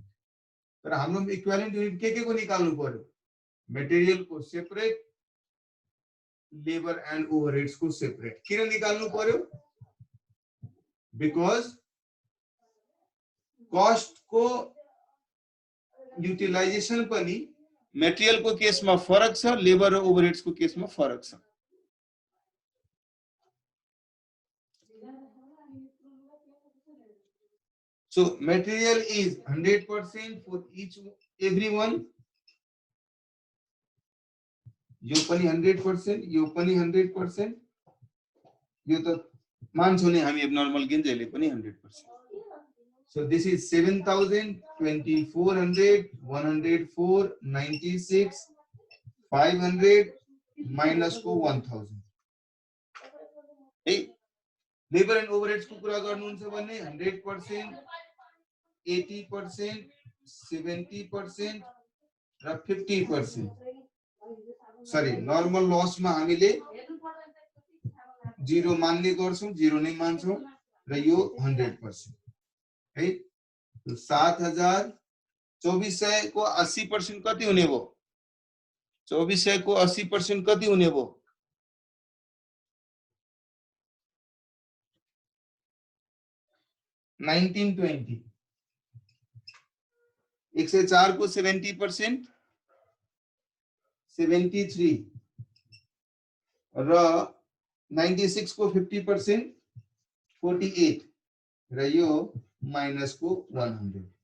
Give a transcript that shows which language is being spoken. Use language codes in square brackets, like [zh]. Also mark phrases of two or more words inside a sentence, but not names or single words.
[ne] तर हाम्रो [en] equivalent unit [ne] के को निकाल्नु पर्यो, मटेरियल को सेपरेट, [en] labour and overheads [ne] को सेपरेट। किन निकाल्नु पर्यो, [en] because cost [ne] को युटिलाइजेसन पनि मटेरियल को केसमा फरक छ, लेबर र ओभरहेड्स को केसमा फरक छ। [en] So material is 100% for everyone. [ne] यो पनि 100%, यो पनि 100%, यो त मान्छौं नि हामी [en] abnormal gain [ne] जहिले पनि 100%। [en] So this is 7000, 2400, 104, 96, 500 minus को 1000 है। labour and overheads [ne] को कुरा गर्नुहुन्छ भने 100%, 80%, 70% र 50%। सरी, [en] normal loss [ne] मा हामीले 0 मान्ने गर्छौं, 0 नै मान्छौं र यो 100% है। तो 7000 2400 को 80% कति हुने भो, 2400 को 80% कति हुने भो, 1920। 104 को 70% 73 र 96 को 50% 48 र यो माइनस को 100।